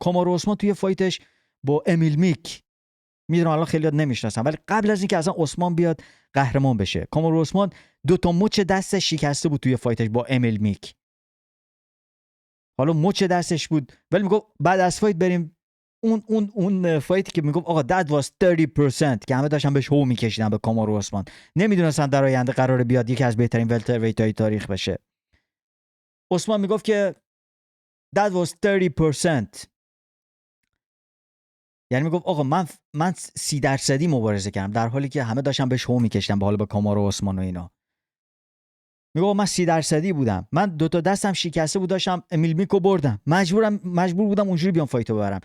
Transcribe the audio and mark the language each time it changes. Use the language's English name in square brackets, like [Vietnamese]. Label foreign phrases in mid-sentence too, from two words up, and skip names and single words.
[Persian] کامارو عثمان توی فایتش با امیل میک، میدونم الان خیلیات نمیشناسن، ولی قبل از اینکه اصلا عثمان بیاد قهرمان بشه، کامارو عثمان 2 مچ دست شکسته بود توی فایتش با امیل میک. حالا مچ دستش بود، ولی میگه بعد از فایت بریم اون فایتی که میگم آقا [English] that was 30% [Persian] که همه داشتن بهش هو میکشیدن به کامارو عثمان، نمیدونستن در آینده قراره بیاد یکی از بهترین ولترویت‌های تاریخ بشه. عثمان میگفت که [English] that was 30%، [Persian] یعنی میگفت آقا من 30% مبارزه کردم، در حالی که همه داشتن بهش هو میکشیدن به حال به کامارو عثمان و اینا. میگه من 30% بودم، من 2 دستم شکسته بود، داشتم امیل میکو بردم، مجبور بودم اونجوری بیام فایتو ببرم.